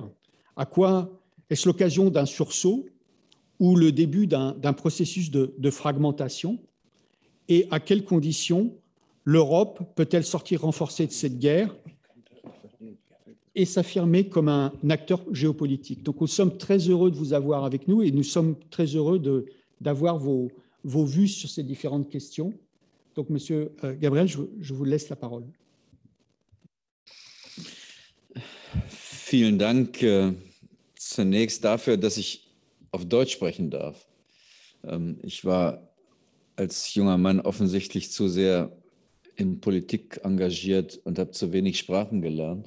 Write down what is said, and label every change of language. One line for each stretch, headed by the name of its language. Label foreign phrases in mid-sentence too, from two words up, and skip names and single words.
French: À quoi est-ce l'occasion d'un sursaut ou le début d'un processus de fragmentation, et à quelles conditions l'Europe peut-elle sortir renforcée de cette guerre et s'affirmer comme un acteur géopolitique. Donc nous sommes très heureux de vous avoir avec nous et nous sommes très heureux d'avoir vos vues sur ces différentes questions. Donc Monsieur Gabriel, je vous laisse la parole.
German: Vielen Dank zunächst dafür, dass ich auf Deutsch sprechen darf. Ich war als junger Mann offensichtlich zu sehr in Politik engagiert und habe zu wenig Sprachen gelernt.